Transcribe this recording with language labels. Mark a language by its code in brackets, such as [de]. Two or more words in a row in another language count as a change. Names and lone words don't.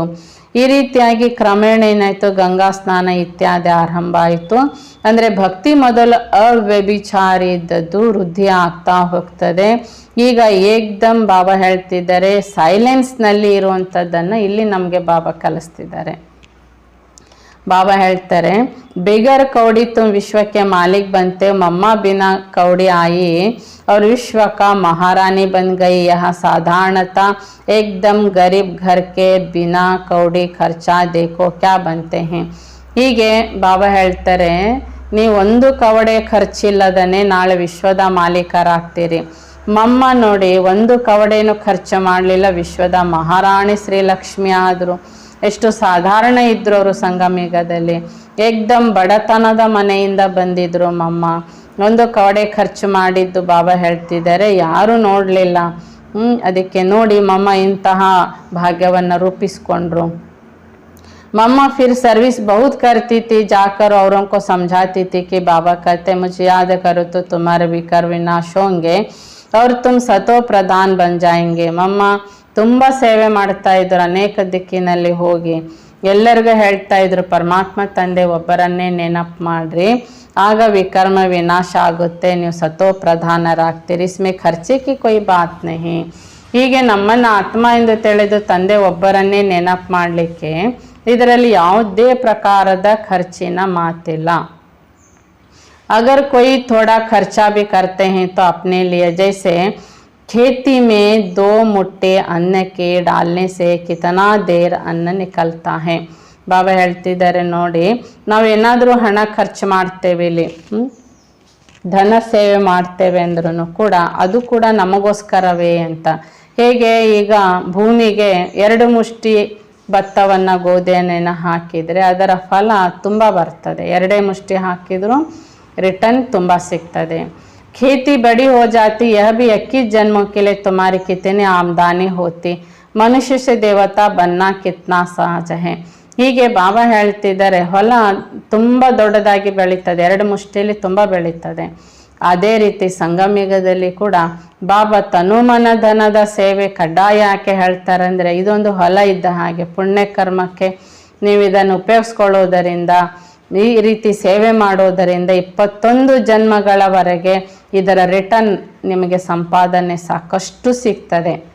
[kn] ಈ ರೀತಿಯಾಗಿ ಕ್ರಮೇಣ ಏನಾಯಿತು, ಗಂಗಾ ಸ್ನಾನ ಇತ್ಯಾದಿ ಆರಂಭ ಆಯಿತು. ಅಂದರೆ ಭಕ್ತಿ ಮೊದಲು ಅವ್ಯಭಿಚಾರಿ ಇದ್ದದ್ದು ವೃದ್ಧಿ ಆಗ್ತಾ ಹೋಗ್ತದೆ. ಈಗ ಏಕ್ದಮ್ ಬಾಬಾ ಹೇಳ್ತಿದ್ದಾರೆ ಸೈಲೆನ್ಸ್ನಲ್ಲಿ ಇರುವಂಥದ್ದನ್ನು ಇಲ್ಲಿ ನಮಗೆ ಬಾಬಾ ಕಲಿಸ್ತಿದ್ದಾರೆ. बाबा ಹೇಳ್ತಾರೆ, [hi] बेगर कौड़ी तुम विश्व के मालिक बनते हो, मम्मा बिना कौड़ी आई और विश्व का महारानी बन गई. यह साधारणता एकदम गरीब घर के बिना कौड़ी खर्चा देखो क्या बनते हैं. [kn] ಹೀಗೆ ಬಾಬಾ ಹೇಳ್ತಾರೆ, ನೀವು ಒಂದು ಕವಡೆ ಖರ್ಚಿಲ್ಲದನೆ ನಾಳೆ ವಿಶ್ವದ ಮಾಲೀಕರಾಗ್ತೀರಿ. ಮಮ್ಮ ನೋಡಿ, ಒಂದು ಕವಡೆಯನ್ನು ಖರ್ಚು ಮಾಡಲಿಲ್ಲ, ವಿಶ್ವದ ಮಹಾರಾಣಿ ಶ್ರೀಲಕ್ಷ್ಮಿ ಆದರು. ಎಷ್ಟು ಸಾಧಾರಣ ಇದ್ರು ಅವರು ಸಂಗಮಯುಗದಲ್ಲಿ. ಏಕ್ದಮ್ ಬಡತನದ ಮನೆಯಿಂದ ಬಂದಿದ್ರು ಮಮ್ಮ. ಒಂದು ಕವಡೆ ಖರ್ಚು ಮಾಡಿದ್ದು ಬಾಬಾ ಹೇಳ್ತಿದ್ದಾರೆ ಯಾರೂ ನೋಡಲಿಲ್ಲ. ಅದಕ್ಕೆ ನೋಡಿ ಮಮ್ಮ ಇಂತಹ ಭಾಗ್ಯವನ್ನು ರೂಪಿಸ್ಕೊಂಡ್ರು. [hi] मम्मा फिर सर्विस बहुत करती थी, जाकर औरों को समझाती थी कि बाबा कहते मुझे याद करो तो तुम्हारे विकार विनाश होंगे और तुम सतो प्रधान बन जाएंगे. [kn] मम्मा ತುಂಬ ಸೇವೆ ಮಾಡ್ತಾ ಇದ್ರು, ಅನೇಕ ದಿಕ್ಕಿನಲ್ಲಿ ಹೋಗಿ ಎಲ್ಲರಿಗೂ ಹೇಳ್ತಾ ಇದ್ರು ಪರಮಾತ್ಮ ತಂದೆ ಒಬ್ಬರನ್ನೇ ನೆನಪು ಮಾಡ್ರಿ, ಆಗ ವಿಕರ್ಮ ವಿನಾಶ ಆಗುತ್ತೆ, ನೀವು ಸತೋ ಪ್ರಧಾನರಾಗ್ತೀರಿ. [hi] इसमें खर्चे की कोई बात नहीं. [kn] ಹೀಗೆ ನಮ್ಮನ್ನು ಆತ್ಮ ಎಂದು ತಿಳಿದು ತಂದೆ ಒಬ್ಬರನ್ನೇ ನೆನಪು ಮಾಡಲಿಕ್ಕೆ ಇದರಲ್ಲಿ ಯಾವುದೇ ಪ್ರಕಾರದ ಖರ್ಚಿನ ಮಾತಿಲ್ಲ. [hi] अगर कोई थोड़ा खर्चा भी करते हैं तो अपने लिए, जैसे खेती में 2 मुट्ठे अन्न के डालने से कितना देर अन्न निकलता है. [kn] ಬಾಬಾ ಹೇಳ್ತಿದ್ದಾರೆ ನೋಡಿ, ನಾವೇನಾದರೂ ಹಣ ಖರ್ಚು ಮಾಡ್ತೇವೆ, ಇಲ್ಲಿ ಧನ ಸೇವೆ ಮಾಡ್ತೇವೆ ಅಂದ್ರೂ ಕೂಡ ಅದು ಕೂಡ ನಮಗೋಸ್ಕರವೇ ಅಂತ. ಹೇಗೆ ಈಗ ಭೂಮಿಗೆ 2 ಮುಷ್ಟಿ ಭತ್ತವನ್ನು ಗೋಧಿಯನ್ನು ಹಾಕಿದರೆ ಅದರ ಫಲ ತುಂಬ ಬರ್ತದೆ, 2 ಮುಷ್ಟಿ ಹಾಕಿದರೂ रिटर्न ತುಂಬ ಸಿಗ್ತದೆ. [hi] खेती बड़ी हो जाती, यह भी 21 जन्मों के लिए तुम्हारी कितनी आमदनी होती, मनुष्य से देवता बनना कितना सहज है. [kn] ಹೀಗೆ ಬಾಬಾ ಹೇಳ್ತಿದ್ದಾರೆ, ಹೊಲ ತುಂಬ ದೊಡ್ಡದಾಗಿ ಬೆಳೀತದೆ, 2 ಮುಷ್ಟಿಯಲ್ಲಿ ತುಂಬ ಬೆಳೀತದೆ. ಅದೇ ರೀತಿ ಸಂಗಮಯುಗದಲ್ಲಿ ಕೂಡ ಬಾಬಾ ತನುಮನ ಧನದ ಸೇವೆ ಕಡ್ಡಾಯ ಯಾಕೆ ಹೇಳ್ತಾರೆ ಅಂದರೆ, ಇದೊಂದು ಹೊಲ ಇದ್ದ ಹಾಗೆ. ಪುಣ್ಯ ಕರ್ಮಕ್ಕೆ ನೀವು ಇದನ್ನು ಉಪಯೋಗಿಸ್ಕೊಳ್ಳೋದರಿಂದ, ಈ ರೀತಿ ಸೇವೆ ಮಾಡೋದರಿಂದ 21 ಜನ್ಮಗಳವರೆಗೆ ಇದರ ರಿಟರ್ನ್ ನಿಮಗೆ ಸಂಪಾದನೆ ಸಾಕಷ್ಟು ಸಿಗ್ತದೆ.